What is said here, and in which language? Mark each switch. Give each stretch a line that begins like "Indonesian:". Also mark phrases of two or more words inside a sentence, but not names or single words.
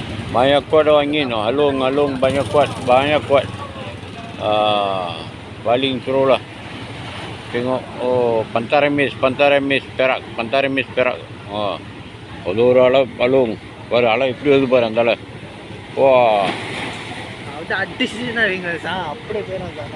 Malay: Banyak kuat dah angin. Alung banyak kuat. Baling terus lah. Tengok, Pantai Remis Perak.
Tamil: ஒரு அளவு alung. பாரு அலை எப்படி வருது பாரு அந்த அலை. வா அடிச்சுன்னா வைங்க சார், அப்படியே போயிடும் சார்.